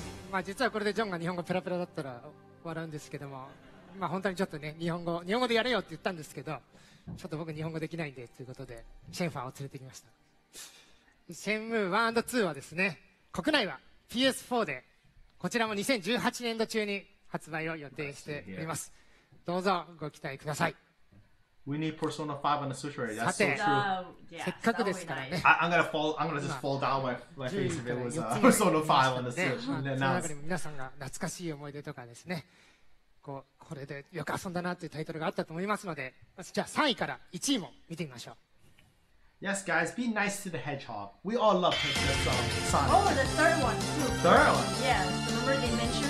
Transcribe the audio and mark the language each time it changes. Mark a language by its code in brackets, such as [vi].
[ja] まあ実はこれでジョンが日本語ペラペラだったら笑うんですけども、まあ本当にちょっとね日本語でやれよって言ったんですけど、ちょっと僕日本語できないんでということでシェンファーを連れてきました。シェンムー 1&2 はですね、国内は PS4 でこちらも2018年度中に発売を予定しております。どうぞご期待ください。 [en] We need Persona 5 on the Switch already. That's so Sate. true. Yeah, [ja] せっかくですからね。 [en] I'm gonna just fall down my face if it was Persona 5 on the Switch. [ja] その [en] And then [ja] 中でも皆さんが懐かしい思い出とかですね、これでよく遊んだなというタイトルがあったと思いますので、じゃあ3位から1位も見てみましょう。 [en] Yes, guys, be nice to the hedgehog. We all love Sonic. Oh, the third one too. Third one? Yeah, remember they mentioned